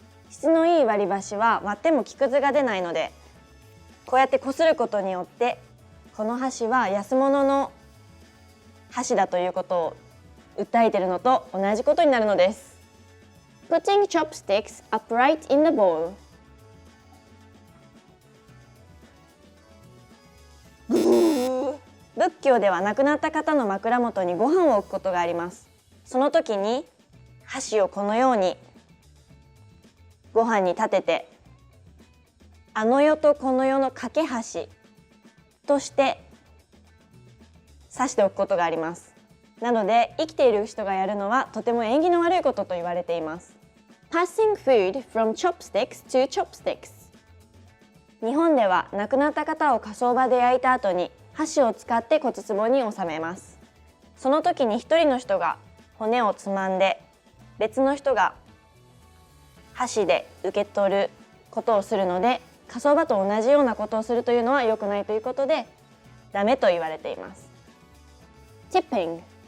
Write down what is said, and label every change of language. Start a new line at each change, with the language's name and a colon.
Japanese: 質のいい割り箸は割っても木くずが出ないので、こうやってこすることによって、この箸は安物の箸だということを訴えているのと同じことになるのです。
English: Putting chopsticks upright in the bowl.
Japanese: 仏教では亡くなった方の枕元にご飯を置くことがあります。その時に箸をこのようにご飯に立てて、あの世とこの世の架け橋として刺しておくことがあります。なので生きている人がやるのはとても縁起の悪いことと言われています。
English: Passing food from chopsticks to chopsticks.
Japanese: 日本では亡くなった方を火葬場で焼いた後に箸を使って骨壺に収めます。その時に一人の人が骨をつまんで別の人が箸で受け取ることをするので、火葬場と同じようなことをするというのは良くないということでダメと言われています。チッピング。